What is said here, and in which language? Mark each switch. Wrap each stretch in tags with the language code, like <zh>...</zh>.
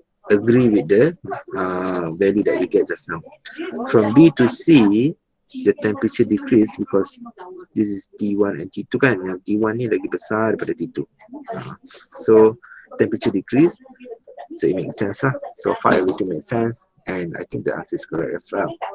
<en>Agree with the value that we get just now. From B to C, the temperature decrease because this is T1 and T2 kan.</en> <ms>Yang T1 ni lagi besar daripada T2.</ms> <en>So temperature decrease. So it makes sense lah. So far everything makes sense. And I think the answer is correct as well.</en>